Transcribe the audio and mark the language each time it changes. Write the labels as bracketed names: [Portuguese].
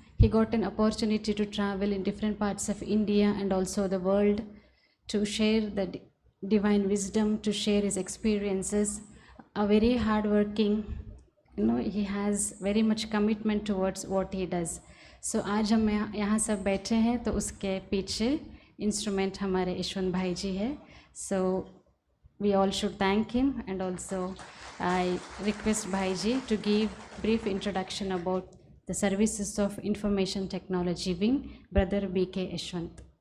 [English] He got an opportunity to travel in different parts of India and also the world to share the divine wisdom, to share his experiences. A very hardworking, he has very much commitment towards what he does. [Hindi] So आज हम यहाँ सब बैठे हैं तो उसके पीछे instrument हमारे यशवंत भाई जी है. [English] So we all should thank him, and also I request Bhaiji to give brief introduction about the services of information technology wing, Brother BK Yashwant.